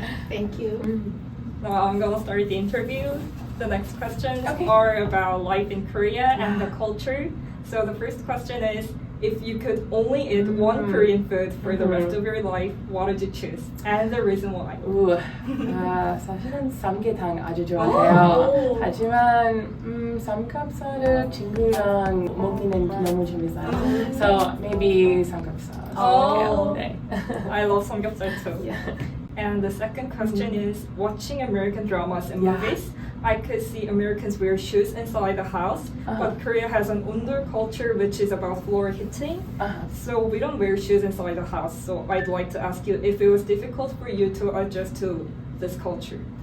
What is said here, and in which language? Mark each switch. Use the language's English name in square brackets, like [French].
[English] Thank you. I'm gonna start the interview. The next questions are about life in Korea and the culture. So the first question is, if you could only eat one Korean food for the rest of your life, what would you choose? And the reason why? [Korean] 사실은 삼계탕 아주 좋아해요. 하지만 삼겹살을 친구랑 먹기는 너무 재밌어요. [English] So maybe [Korean] 삼겹살. [English] Oh. [Korean] 네. [English] I love 삼겹살 too. Yeah. And the second question is, watching American dramas and Yeah. movies, I could see Americans wear shoes inside the house, but Korea has an under culture which is about floor hitting. So we don't wear shoes inside the house. So I'd like to ask you if it was difficult for you to adjust to this culture.